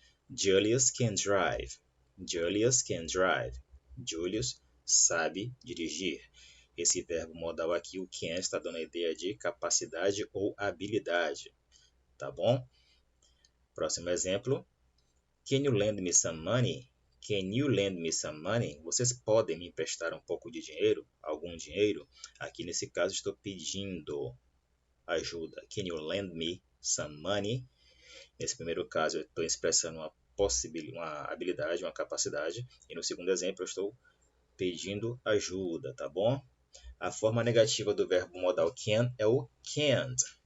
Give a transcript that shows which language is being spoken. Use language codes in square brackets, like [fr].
[en] Julius can drive. Julius can drive. [pt] Julius sabe dirigir. Esse verbo modal aqui, o can, está dando a ideia de capacidade ou habilidade. Tá bom? Próximo exemplo. [en] Can you lend me some money? Can you lend me some money? [pt] Vocês podem me emprestar um pouco de dinheiro? Algum dinheiro? Aqui nesse caso estou pedindo ajuda. [en] Can you lend me some money? [pt] Nesse primeiro caso eu estou expressando uma habilidade, uma capacidade. E no segundo exemplo eu estou pedindo ajuda, tá bom? A forma negativa do verbo modal can é o can't.